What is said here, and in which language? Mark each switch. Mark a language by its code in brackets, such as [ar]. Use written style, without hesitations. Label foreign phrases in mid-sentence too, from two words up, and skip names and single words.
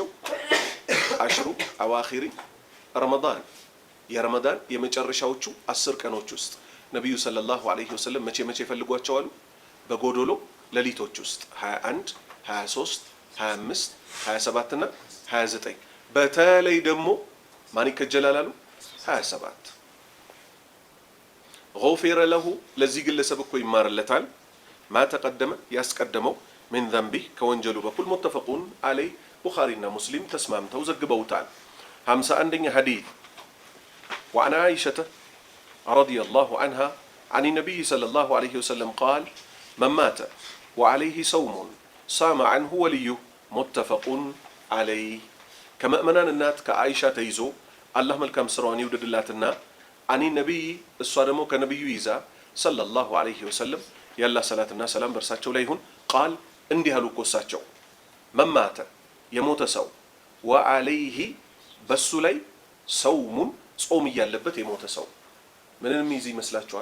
[ar] عشر أواخر رمضان [am] የረመዳን የመጨረሻዎቹ 10 ቀኖች ውስጥ ነብዩ [ar] صلى الله عليه وسلم [am] መቼ መቼ ፈልጓቸዋል? በጎዶሎ ሌሊቶች ውስጥ 21 23 25 27 እና 29 በተለይ ደግሞ ማን ይከጀላል አሉ? 27 [ar] غفر له [am] ለዚህ ግለሰብ እኮ ይማርለታል [ar] ما تقدم [am] ያስቀደመው [ar] من ذنبه [am] ከወንጀሉ በኩል [ar] متفقون عليه [am] ቡኻሪና ሙስሊም ተስማምተው ዘግበውታል። 51ኛ [ar] ሐዲስ وعن عائشة رضي الله عنها عن النبي صلى الله عليه وسلم قال من مات وعليه صوم صام عنه وليه متفق عليه [am] ከመእመናን እናት ከአይሻ ተይዞ አላህ መልካም ስራውን ይውደድላትና [ar] عن النبي [am] እሷ ደግሞ ከነብዩ ይዛ [ar] صلى الله عليه وسلم [am] ያላህ ሰላትና ሰላም በርሳቸው ላይ ይሁን ቃል እንዲህ አሉ እኮ እሳቸው መማተ የሞተ ሰው ወዐለይሂ በሱ ላይ ሰውሙን ጾም እያለበት የሞተ ሰው ምንንም ይዝ ይመስላችኋል?